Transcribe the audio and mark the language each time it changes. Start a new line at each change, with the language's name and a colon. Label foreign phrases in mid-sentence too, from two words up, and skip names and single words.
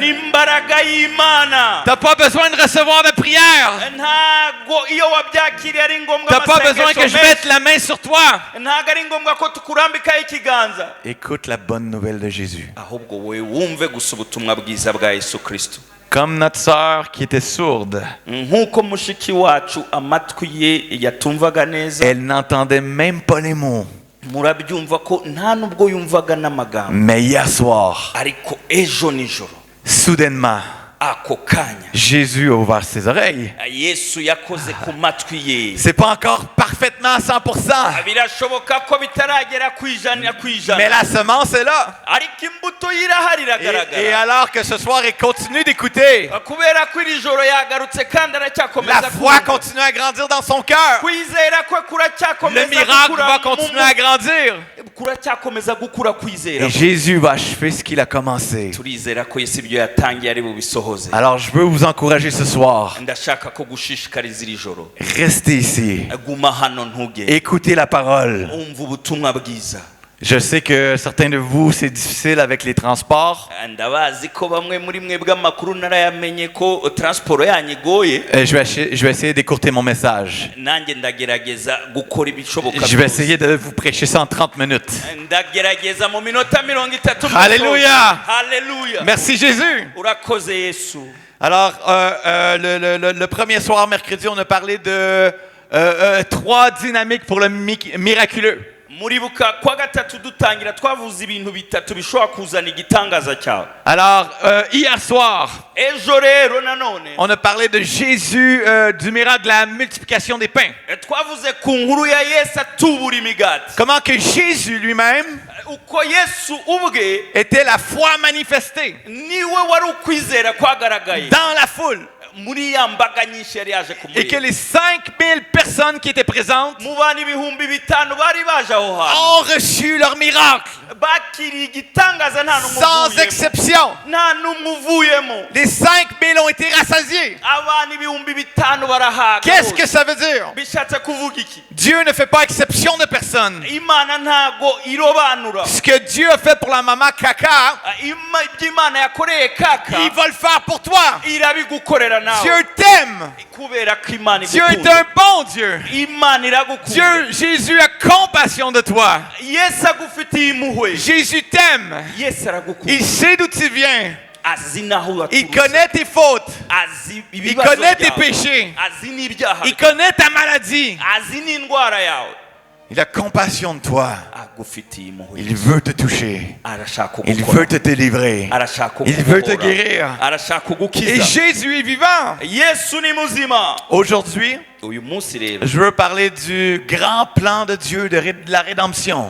Kinyarwanda: n'imbaraga y'imana
French: T'as pas besoin de recevoir de prière.
Kinyarwanda: ntago iyo wabyakiriye ari ngombwa
French: T'as pas besoin que je
Kinyarwanda: menshi.
French: mette la main sur toi.
Kinyarwanda: ntago ari ngombwa ko tukurambikaho ikiganza
French: Écoute la bonne nouvelle de Jésus.
Kinyarwanda: ahubwo wowe wumve gusa ubutumwa bwiza bwa yesu kristo
French: Comme notre sœur qui était sourde,
Kinyarwanda: nk'uko mushiki wacu amatwi ye yatumvaga neza
French: elle n'entendait même pas les mots.
Kinyarwanda: murabyumva ko nta nubwo yumvaga n'amagambo
French: Mais hier soir,
Kinyarwanda: ariko ejo nijoro
French: soudainement,
Kinyarwanda: ako kanya
French: Jésus a ouvert ses oreilles.
Kinyarwanda: Yesu yakoze ku matwi ye.
French: C'est pas encore parfaitement à 100%,
Kinyarwanda: Birashoboka ko bitaragera ku ijana ku ijana,
French: mais la semence est là.
Kinyarwanda: ariko imbuto y'irahari
French: Et
Kinyarwanda: iragaragara.
French: alors que ce soir, il continue d'écouter.
Kinyarwanda: Kubera ko iri joro yagarutse kandi
French: La
Kinyarwanda: aracyakomeza
French: foi continue à grandir dans son cœur.
Kinyarwanda: kwizera kwe
French: Le
Kinyarwanda: kuracyakomeza
French: miracle
Kinyarwanda: gukura
French: va continuer à grandir.
Kinyarwanda: kuracyakomeza gukura kwizera.
French: Et Jésus va achever ce qu'il a commencé.
Kinyarwanda: Turizera ko Yesu ibyo yatangiye ari bubisohoze.
French: Alors je veux vous encourager ce soir.
Kinyarwanda: Ndashaka ko gushishikariza iri joro.
French: Restez ici.
Kinyarwanda: Guma hano ntuge.
French: Écoutez la parole.
Kinyarwanda: Umva ubutumwa bwiza.
French: Je sais que certains de vous, c'est difficile avec les transports.
Kinyarwanda: Ndabazi ko bamwe muri mwe bw'amakuru narayamenye ko transport yanyu igoye.
French: Je vais essayer d'écourter mon message.
Kinyarwanda: Nanjye ndagerageza gukora ibishoboka.
French: Je vais essayer de vous prêcher ça en 30 minutes.
Kinyarwanda: Ndagerageza mu minota 30.
French: Alléluia. Alléluia. Merci Jésus.
Kinyarwanda: Urakoze Yesu.
French: Alors, le premier soir, mercredi, on a parlé de 3 dynamiques pour le miraculeux.
Kinyarwanda: Muribuka kwa gatatu dutangira twavuze ibintu bitatu bishobora kuzana igitangaza cyawe.
French: Alors, hier soir,
Kinyarwanda: Ejo rero nanone
French: on a parlé de Jésus, du miracle de la multiplication des pains.
Kinyarwanda: twavuze ku nkuru ya Yesu atubura imigati.
French: Comment que Jésus lui-même
Kinyarwanda: Uko Yesu ubwe
French: était la foi manifestée
Kinyarwanda: niwe wari ukwizera kwagaragaye
French: dans la foule.
Kinyarwanda: Muri ya mbaga nyinshi yari yaje
French: Et que
Kinyarwanda: kumureba.
French: les 5000 personnes qui étaient présentes
Kinyarwanda: Mu bantu ibihumbi bitanu bari baje aho hantu
French: ont reçu leur miracle
Kinyarwanda: bakiriye igitangaza nta n'umwe
French: sans
Kinyarwanda: uvuyemo.
French: exception.
Kinyarwanda: Nta n'umwe uvuyemo.
French: Les 5000 ont été rassasiés.
Kinyarwanda: Abantu ibihumbi bitanu barahaga.
French: Qu'est-ce que ça veut dire?
Kinyarwanda: Bishatse kuvuga iki?
French: Dieu ne fait pas exception de personne.
Kinyarwanda: Imana ntago irobanura.
French: Ce que Dieu a fait pour la maman Kaka,
Kinyarwanda: Ibyo Imana yakoreye Kaka
French: il va le faire pour toi.
Kinyarwanda: irabigukorera nawe.
French: Dieu t'aime.
Kinyarwanda: Kubera ko Imana
French: Dieu est
Kinyarwanda: igukunda.
French: un bon Dieu.
Kinyarwanda: Imana iragukunda.
French: Dieu, Jésus a compassion de toi.
Kinyarwanda: Yesu agufitiye impuhwe.
French: Jésus t'aime.
Kinyarwanda: Yesu aragukunda.
French: Il sait d'où tu viens.
Kinyarwanda: Azi naho
French: Il
Kinyarwanda: waturutse.
French: connaît tes fautes.
Kinyarwanda: Azi
French: Il
Kinyarwanda: ibibazo
French: connaît tes
Kinyarwanda: byawe.
French: péchés.
Kinyarwanda: Azi n'ibyaha.
French: Il connaît ta maladie.
Kinyarwanda: Azi n'indwara yawe.
French: Il a compassion de toi.
Kinyarwanda: Agufitiye impuhwe.
French: Il veut te toucher.
Kinyarwanda: Arashaka
French: Il
Kinyarwanda: kugukora.
French: veut te délivrer.
Kinyarwanda: Arashaka
French: Il veut te
Kinyarwanda: kugukora.
French: guérir.
Kinyarwanda: Arashaka
French: Et
Kinyarwanda: kugukiza.
French: Jésus est vivant.
Kinyarwanda: Yesu ni muzima.
French: Aujourd'hui,
Kinyarwanda: Uyu munsi rero
French: je veux parler du grand plan de Dieu de la rédemption.